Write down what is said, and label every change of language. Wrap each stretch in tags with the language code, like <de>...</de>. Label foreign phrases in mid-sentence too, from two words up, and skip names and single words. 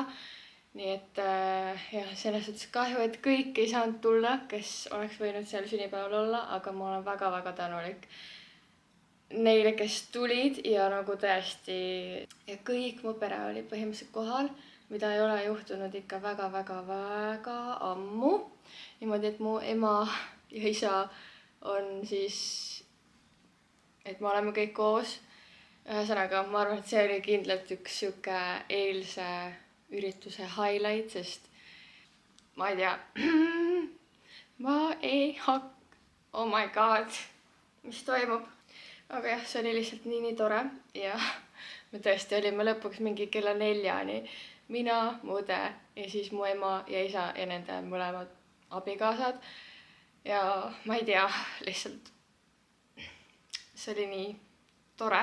<et>Nii et jah, selles suhtes kahju, et kõik ei saanud tulla, kes oleks võinud seal sünnipäeval olla, aga ma olen väga-väga tänulik neile, kes tulid ja nagu tõesti ja kõik mu pere oli põhimõtteliselt kohal, mida ei ole juhtunud ikka väga-väga-väga ammu. Niimoodi, et mu ema ja isa on siis, et me oleme kõik koos. Ühesõnaga, ma arvan, et see oli kindlalt üks siuke eilse ürituse highlight, sest ma ei tea,</et> <en>oh my god,</en> <et>mis toimub. Aga jah, see oli lihtsalt nii tore ja me tõesti olime lõpuks mingi kella 4-ni. Mina, mu õde ja siis mu ema ja isa ja nende mõlemad abikaasad. Ja ma ei tea, lihtsalt see oli nii tore.</et>